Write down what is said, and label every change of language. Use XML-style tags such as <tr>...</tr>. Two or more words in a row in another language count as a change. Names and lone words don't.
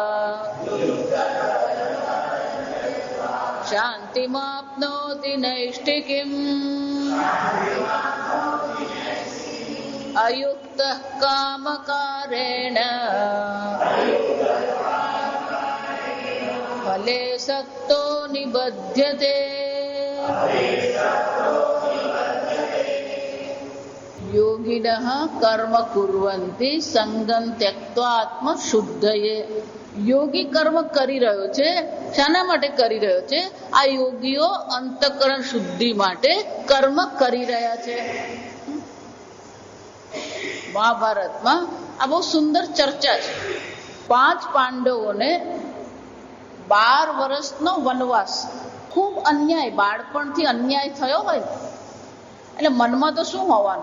<sa>शान्तिमाप्नोति नैष्ठिकीम् अयुक्तः कामकारेण फले सक्तो निबध्यते। योगिनः कर्म कुर्वन्ति संगं त्यक्त्वा आत्मशुद्धये।</sa> <gu>યોગી કર્મ કરી રહ્યો છે, શાના માટે કરી રહ્યો છે? આ યોગીઓ અંતઃકરણ શુદ્ધિ માટે કર્મ કરી રહ્યા છે. મહાભારતમાં આ બહુ સુંદર ચર્ચા છે. 5 પાંડવોને 12 વર્ષનો વનવાસ, ખૂબ અન્યાય, બાળપણથી અન્યાય થયો હોય એટલે મનમાં તો શું હોવાનું?</gu>